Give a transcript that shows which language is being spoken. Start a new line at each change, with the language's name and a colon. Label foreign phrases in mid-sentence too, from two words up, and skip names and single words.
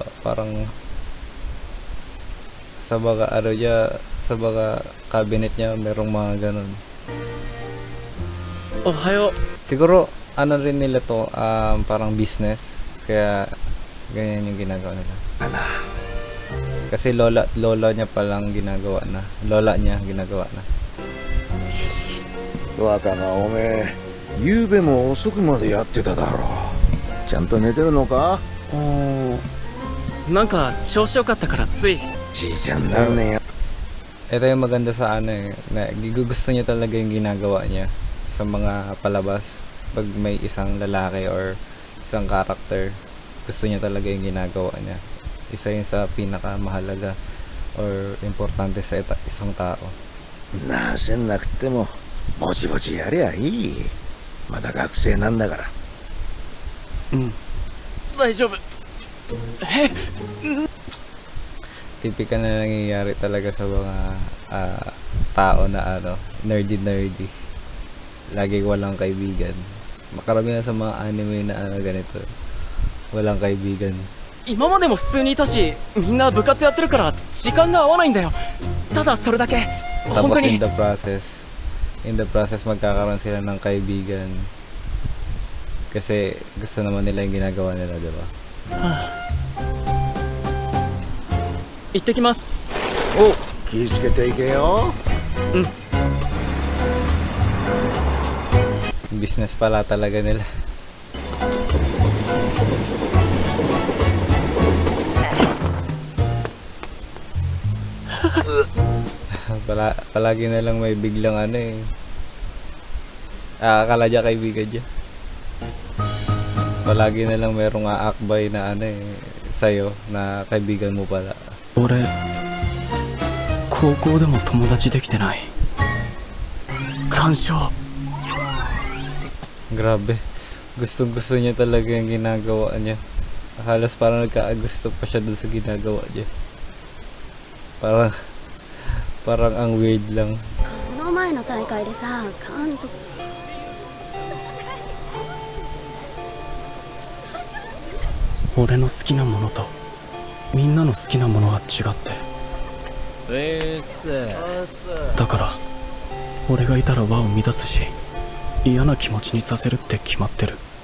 Filipino: Parang sa baga ano niya, sa baga cabinet niya merong mga ganun.
Japanese: Ohayo.
Filipino: Siguro ano rin nila to, parang business, kaya ganyan yung ginagawa nila. Kasi lola niya palang ginagawa na. Lola niya ginagawa na.
Japanese: 若がおめえ、ゆうべも遅くまでやってただろう。ちゃんと寝てるのか？なんか調子よかったからつい。じいちゃんなんねんや。
Filipino: Ito yung maganda sa ano eh, na gusto niya talaga yung ginagawa niya sa mga palabas. Pag may isang lalaki or isang character, gusto niya talaga yung ginagawa niya. Isa yun sa pinakamahalaga or importante sa isang tao.
Japanese: なせなくてもぼちぼちやりゃいい。まだ学生なんだから。大丈夫。
Filipino: Typical na nangyayari talaga sa mga tao na ano, nerdy. Lagi walang kaibigan. Makaramihan sa mga anime na ganito, walang kaibigan.
Japanese: 今までも普通にいたし、みんな部活やってるから時間が合わないんだよ。ただそれだけ。本当
Filipino: Tapos
Japanese: に。
English: in the process
Filipino: magkakaroon sila ng kaibigan kasi gusto naman nila yung ginagawa nila, di ba?
Japanese: 行ってきます。お、気ぃつけていけよ。
Filipino: Business pala talaga nila. Palagi na lang may biglang ano eh. Akala niya kaibigan niya. Palagi na lang merong aakbay na ano eh, sa'yo na kaibigan mo pala.
Japanese: 俺、高校でも友達できてない。感傷。
Filipino: Grabe. Gustong gusto niya talaga yung ginagawa niya. Halos parang nagkaagusto pa siya dun sa ginagawa niya. Parang ang weird lang.
Japanese: この前の大会でさ、監督。俺の好きなものとみんなの好きなものは違って。だから俺がいたら輪を乱すし、嫌な気持ちにさせるって決まってる。